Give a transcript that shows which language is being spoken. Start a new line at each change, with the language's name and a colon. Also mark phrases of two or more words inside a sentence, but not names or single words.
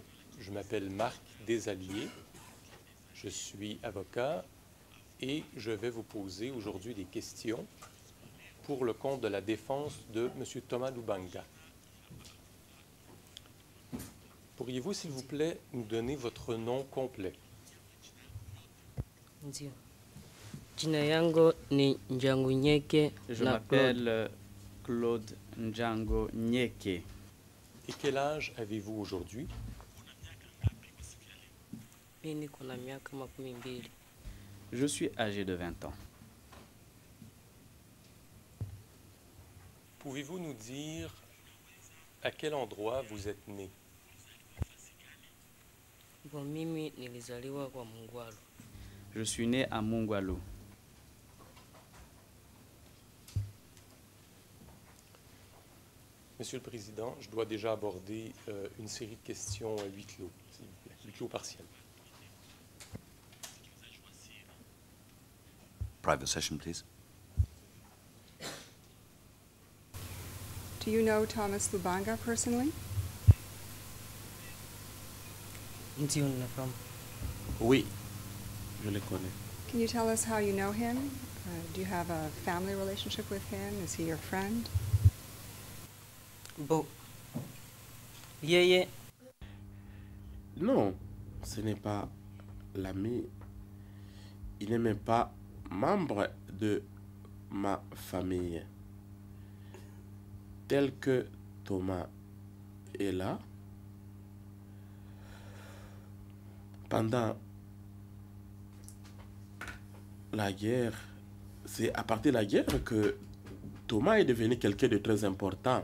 French: Je m'appelle Marc Desalliés. Je suis avocat et je vais vous poser aujourd'hui des questions pour le compte de la défense de M. Thomas Lubanga. Pourriez-vous, s'il vous plaît, nous donner votre nom complet?
Swahili: Ndio. Jina yangu ni Njangu Nyeke
French: Je
Swahili: na Claude.
French: m'appelle Claude Njango Nyeke. Et quel âge avez-vous aujourd'hui?
Swahili: Mimi niko na miaka 12.
French: Je suis âgé de 20 ans. Pouvez-vous nous dire à quel endroit vous êtes né? Bon,
Swahili: mimi nilizaliwa kwa Mungwalu.
French: Je suis né à Mungwalu. Monsieur le Président, je dois déjà aborder une série de questions à huis clos, s'il vous plaît, huis clos partiel.
English: Private session, please. Do you know Thomas Lubanga personally?
Swahili: Ndio ninafahamu.
French: Oui, je le connais.
English: Can you tell us how you know him? Do you have a family relationship with him? Is he your friend?
Swahili: Bon. Yeye
French: Non, ce n'est pas l'ami. Il n'est même pas membre de ma famille. Tel que Thomas est là, pendant la guerre, c'est à partir de la guerre que Thomas est devenu quelqu'un de très important.